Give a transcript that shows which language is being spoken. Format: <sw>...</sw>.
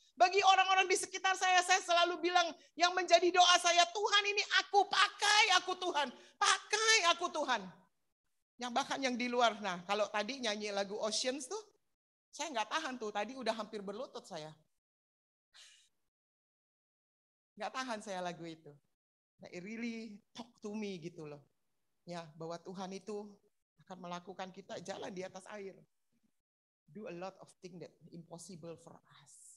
<id>Bagi orang-orang di sekitar saya selalu bilang, yang menjadi doa saya, Tuhan ini aku pakai aku Tuhan, pakai aku Tuhan. Yang bahkan yang di luar, nah kalau tadi nyanyi lagu Oceans tuh, saya nggak tahan tuh, tadi udah hampir berlutut saya. Nggak tahan saya lagu itu.</id> <en>It really talk to me</en> <id>gitu loh. Ya, bahwa Tuhan itu akan melakukan kita jalan di atas air.</id> <en>Do a lot of things that impossible for us.</en>